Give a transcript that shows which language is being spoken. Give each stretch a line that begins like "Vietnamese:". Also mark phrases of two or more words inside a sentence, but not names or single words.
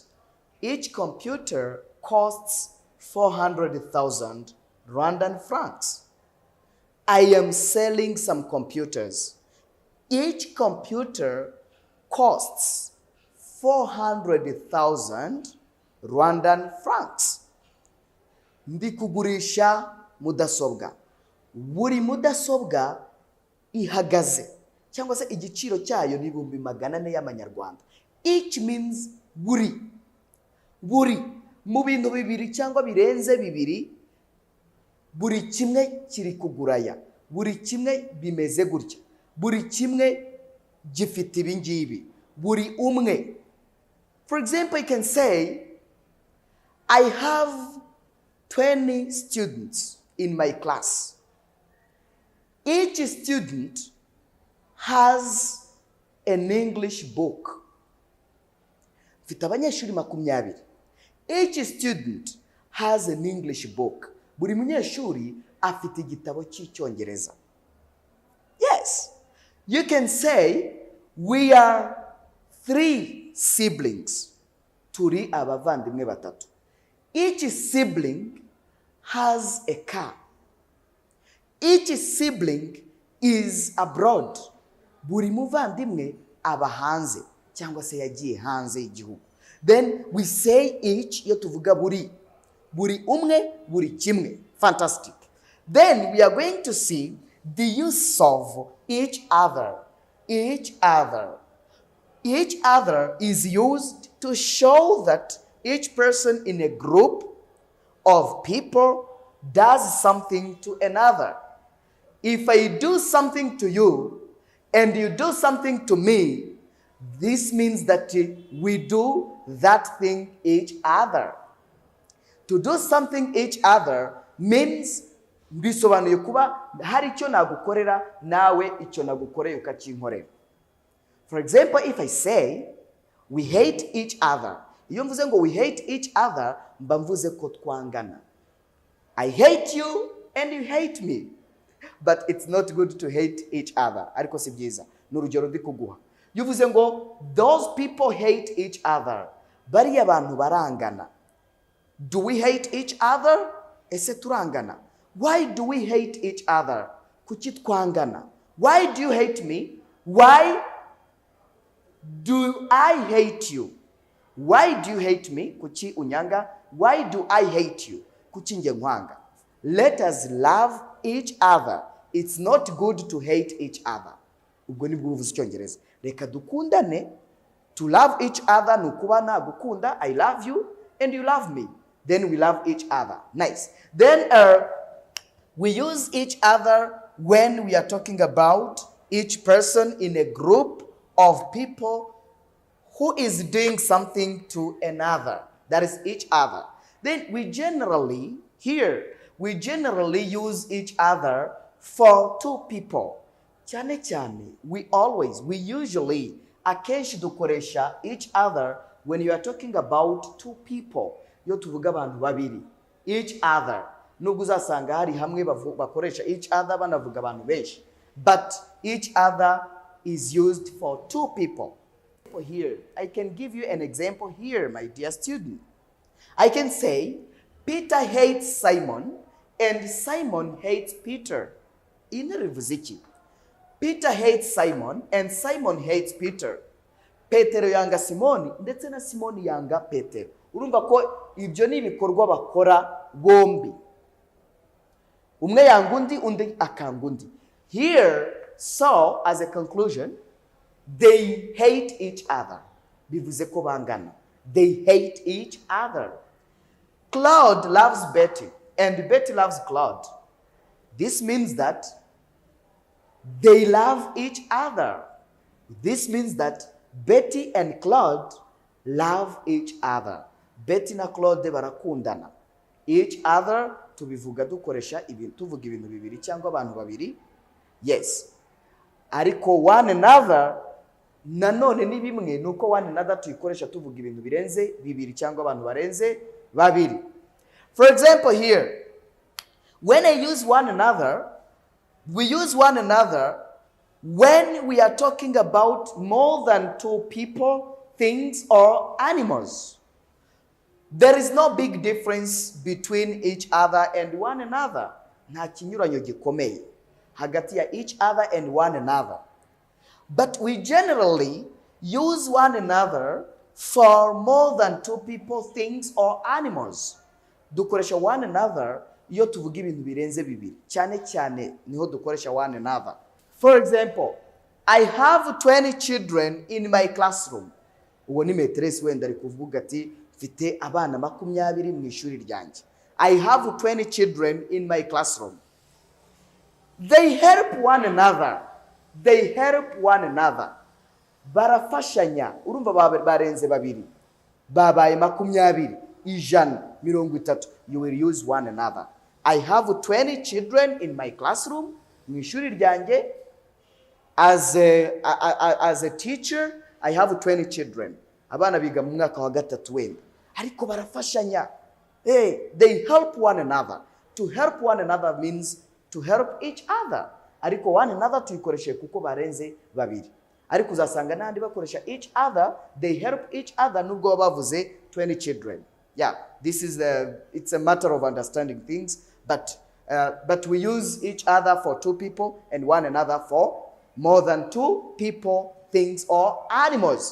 English: Each computer costs 400,000 Rwandan francs. I am selling some computers. Each computer costs 400,000 Rwandan francs.
Kinyarwanda: Ndi kugurisha mudasobwa. Buri mudasobwa ihagaze cyangwa se igiciro cyayo ni 400 y'amanyarwanda.
English: Each means buri.
Kinyarwanda: Buri mu bintu bibiri cyangwa birenze bibiri, buri kimwe kiri kuguraya, buri kimwe bimeze gutya, buri kimwe gifite ibingibi, buri umwe.
English: For example, you can say, I have 20 students in my class. Each student has an English book.
Kinyarwanda: Mfite abanyeshuri 20.
English: Each student has an English book.
Kinyarwanda: Buri munyeshuri afite igitabo cy'icyongereza.
English: Yes. You can say, we are 3 siblings.
Kinyarwanda: Turi abavandimwe 3.
English: Each sibling has a car. Each sibling is abroad.
Kinyarwanda: Buri muvandimwe aba hanze cyangwa se yagiye hanze y'igihugu.
English: Then we say each
Kinyarwanda: iyo tuvuga buri. Buri umwe, buri kimwe.
English: Fantastic. Then we are going to see the use of each other. Each other. Each other is used to show that each person in a group of people does something to another. If I do something to you and you do something to me, this means that we do that thing each other. To do something each other means
Kinyarwanda: bisobanuye kuba hari icyo nagukorera nawe icyo nagukoreye ukakinkorera.
English: For example, if I say we hate each other,
Kinyarwanda: iyo mvuze ngo
English: we hate each other,
Kinyarwanda: mba mvuze ko twangana.
English: I hate you and you hate me. but it's not good to hate each other.
Kinyarwanda: Ariko si byiza. N'urugero ndi kuguha. Yuvuze ngo
English: those people hate each other.
Kinyarwanda: Bariya abantu barangana.
English: Do we hate each other?
Kinyarwanda: Ese turangana.
English: Why do we hate each other?
Kinyarwanda: Kuki twangana?
English: Why do you hate me? Why do I hate you? Why do you hate me?
Kinyarwanda: Kuki unyanga?
English: Why do I hate you?
Kinyarwanda: Kuki nge nkwanga?
English: Let us love each other. It's not good to hate each other.
Kinyarwanda: Ubwo ni bwuvuze icyongereza. Reka dukundane.
English: To love each other
Kinyarwanda: nukuba nagukunda.
English: I love you and you love me. Then we love each other. Nice. Then we use each other when we are talking about each person in a group of people who is doing something to another. That is each other. Then we generally use each other for two people.
Kinyarwanda: Cyane cyane,
English: we usually
Kinyarwanda: akenshi dukoresha
English: each other when you are talking about two people.
Kinyarwanda: Yo tuvuga abantu babiri.
English: Each other.
Kinyarwanda: Nubwo uzasanga hari hamwe bakoresha
English: each other
Kinyarwanda: banavuga abantu benshi.
English: But each other is used for two people. Here, I can give you an example here, my dear student. I can say, Peter hates Simon and Simon hates Peter.
Kinyarwanda: Inarivuziki.
English: Peter hates Simon and Simon hates Peter.
Kinyarwanda: Petero yanga Simoni ndetse na Simoni yanga Petero. Urumva ko ibyo ni ibikorwa bakora bombi. Umwe yanga undi, undi akanga undi.
English: Here, so as a conclusion, they hate each other.
Kinyarwanda: Bivuze ko bangana.
English: They hate each other. Claude loves Betty and Betty loves Claude. This means that they love each other. This means that Betty and Claude love each other.
Kinyarwanda: Betty na Claude barakundana.
English: Each other
Kinyarwanda: tubivuga dukoresha tuvuga ibintu bibiri cyangwa abantu babiri. Yes. Ariko
English: one another
Kinyarwanda: nanone ni bimwe nuko
English: one another
Kinyarwanda: tuyikoresha tuvuga ibintu birenze bibiri cyangwa abantu barenze babiri.
English: For example here, when I use one another, we use one another when we are talking about more than two people, things, or animals. There is no big difference between each other and one another.
Kinyarwanda: Nta kinyuranyo gikomeye hagati ya
English: each other and one another. But we generally use one another for more than two people, things, or animals.
Kinyarwanda: Dukoresha
English: one another
Kinyarwanda: iyo tuvuga ibintu birenze bibiri. Cyane cyane niho dukoresha
English: one another. For example, I have 20 children in my classroom.
Kinyarwanda: Uwo ni metresi wenda ari kuvuga ati mfite abana 20 mu ishuri ryanjye.
English: I have 20 children in my classroom. They help one another. They help one another.
Kinyarwanda: Barafashanya. Urumva barenze babiri. Babaye 20, 130.
English: You will use one another. I have 20 children in my classroom.
Kinyarwanda: Mu ishuri ryanjye.
English: As a teacher, I have 20 children.
Kinyarwanda: Abana biga mu mwaka wa gatatu wenda. Ariko barafashanya.
English: Hey, they help one another. To help one another means to help each other.
Kinyarwanda: Ariko
English: one another
Kinyarwanda: tuyikoreshe kuko barenze babiri. Ariko uzasanga nandi bakoresha
English: each other, they help each other
Kinyarwanda: nubwo bavuze 20 children.
English: Yeah, this is it's a matter of understanding things, but we use each other for two people and one another for more than two people, things, or animals.